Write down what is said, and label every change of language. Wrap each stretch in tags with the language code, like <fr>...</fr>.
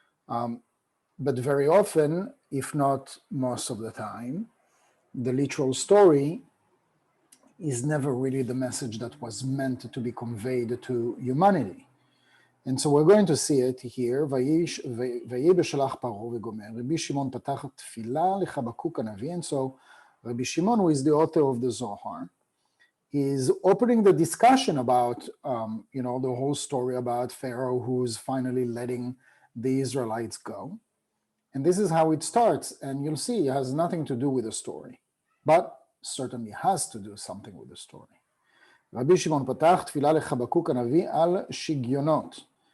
<en>But very often, if not most of the time, the literal story is never really the message that was meant to be conveyed to humanity. And so we're going to see it here.</en> <he>ויהי בשלח פרעה וגומר. רבי שמעון פתח תפילה לחבקוק הנביא.</he> <en>And so Rabbi Shimon, who is the author of the Zohar, is opening the discussion about, the whole story about Pharaoh who's finally letting the Israelites go. And this is how it starts. And you'll see it has nothing to do with the story, but certainly has to do something with the story.</en> <he>רבי שמעון פתח תפילה לחבקוק הנביא על שיגיונות.</he>